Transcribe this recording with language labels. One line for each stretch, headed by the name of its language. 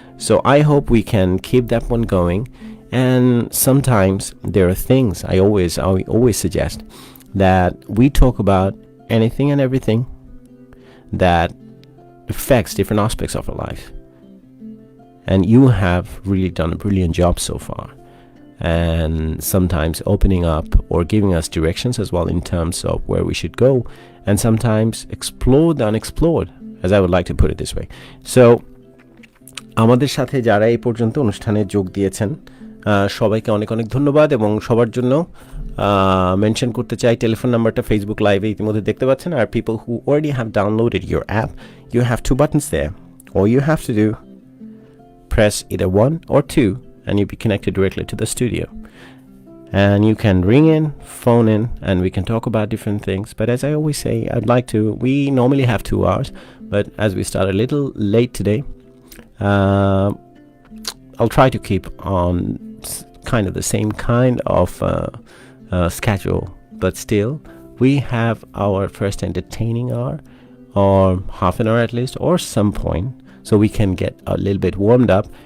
English: So I hope we can keep that one going. And sometimes there are things I always suggest that we talk about anything and everything that affects different aspects of our life. And you have really done a brilliant job so far, and sometimes opening up or giving us directions as well in terms of where we should go, and sometimes explore the unexplored, as I would like to put it this way.
Bangla: So আমাদের সাথে যারা এই পর্যন্ত অনুষ্ঠানে যোগ দিয়েছেন সবাইকে অনেক অনেক ধন্যবাদ, এবং সবার জন্য মেনশন করতে চাই টেলিফোন নাম্বারটা ফেসবুক লাইভে ইতিমধ্যে দেখতে পাচ্ছেন।
English: আর people who already have downloaded your app, you have two buttons there. All you have to do, press either 1 or 2, and you'll be connected directly to the studio. And you can ring in, phone in, and we can talk about different things. But as I always say, we normally have 2 hours, but as we start a little late today, I'll try to keep on kind of the same kind of schedule, but still we have our first entertaining hour, or half an hour at least, or some point, so we can get a little bit warmed up.